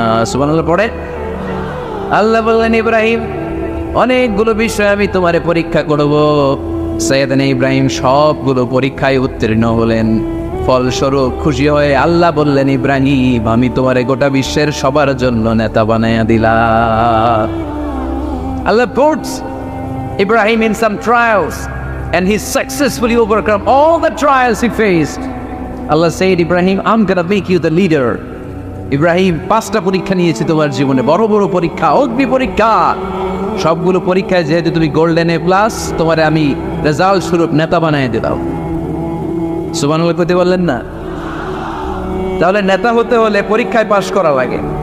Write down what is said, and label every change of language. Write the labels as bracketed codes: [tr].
[bn] সুবহানাল্লাহ পড়ে আল্লাহ বললেন, ইব্রাহিম অনেকগুলো বিষয় আমি তোমারে পরীক্ষা করব। সৈয়দনা ইব্রাহিম সবগুলো পরীক্ষায় উত্তীর্ণ হলেন। ফলস্বরূপ খুশি হয়ে আল্লাহ বললেন, ইব্রাহিম আমি তোমারে গোটা বিশ্বের সবার জন্য নেতা বানাইয়া দিলাম। [en] Allah puts Ibrahim in some trials and he successfully overcome all the trials he faced. Allah said, Ibrahim, I'm gonna make you the leader. [bn] Ibrahim 5টা পরীক্ষা নিয়েছি তোমার জীবনে, বড় বড় পরীক্ষা, অগ্নি পরীক্ষা। সবগুলো পরীক্ষায় যেহেতু তুমি গোল্ডেন এ প্লাস, তোমারে আমি রেজাল্ট স্বরূপ নেতা বানিয়ে দিলাম। সুবহানাল্লাহ কইতে বললেন না? তাহলে নেতা হতে হলে পরীক্ষায় পাশ করা লাগে।